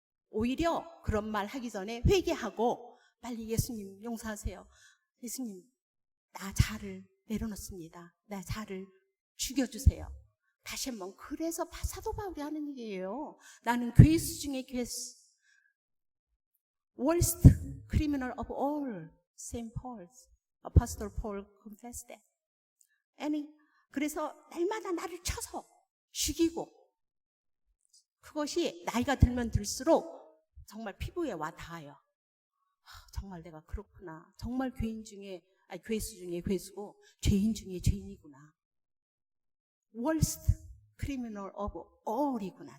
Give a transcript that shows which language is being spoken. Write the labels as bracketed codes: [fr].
[ko] 오히려 그런 말 하기 전에 회개하고 빨리 예수님 용서하세요. 예수님, 나 자를 내려놓습니다. 나 자를 죽여주세요. 다시 한번. 그래서 사도 바울이 하는 얘기예요. 나는 괴수 중에 괴수. [en] Worst criminal of all, Saint Paul, Apostle Paul confessed that. 그래서 날마다 나를 쳐서 [ko] 죽이고, 그것이 나이가 들면 들수록 정말 피부에 와 닿아요. 정말 내가 그렇구나. 정말 교인 중에, 아니 괴수 중에 괴수고 죄인 중에 죄인이구나. Worst criminal of all 이구나.